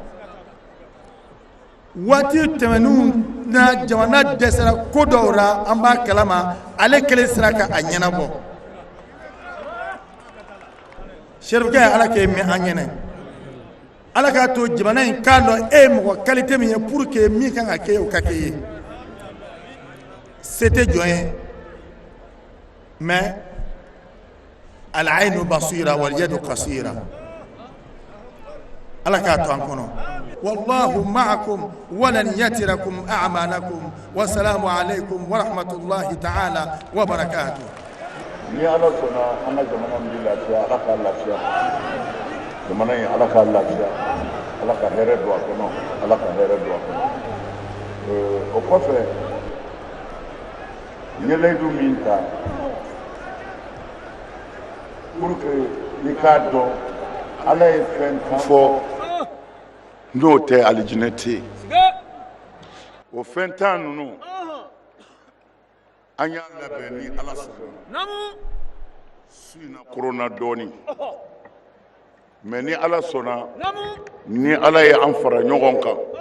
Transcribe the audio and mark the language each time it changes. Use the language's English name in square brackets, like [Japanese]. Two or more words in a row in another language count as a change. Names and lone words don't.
[Bambara] waati tɛmɛnenw na jamana dɛsɛra ko dɔw la an b'a kalama ale kelen sera ka a ɲɛnabɔ Cherif Kebe ala k'e mɛn an ɲɛnɛ ala k'a to jamana in k'a dɔn e ye mɔgɔ qualité min ye [French] pour que [Bambara] min kan ka kɛ o ka kɛ ye se tɛ jɔn ye [Arabic] mais العين بصيرة واليد قصيرة [Bambara] ala k'a to an kɔnɔ [Arabic] والله معكم ولن يتركم أعمالكم والسلام عليكم ورحمة الله تعالى وبركاته. [Bambara] ni ala sɔnna an ka jamana min bɛ lafiya ala k'a lafiya jamana in ala k'a lafiya ala ka hɛrɛ don a kɔnɔ ala ka hɛrɛ don a kɔnɔ o kɔfɛ ɲɛlayidu min ta [French] pour que [Bambara] i k'a dɔn ala ye fɛn fɔ n'o tɛ alijinɛ tɛ yen o fɛn tan ninnu an y'a labɛn ni ala sɔnna su in na korona dɔɔnin mais ni ala sɔnna ni ala ye an fara ɲɔgɔn kan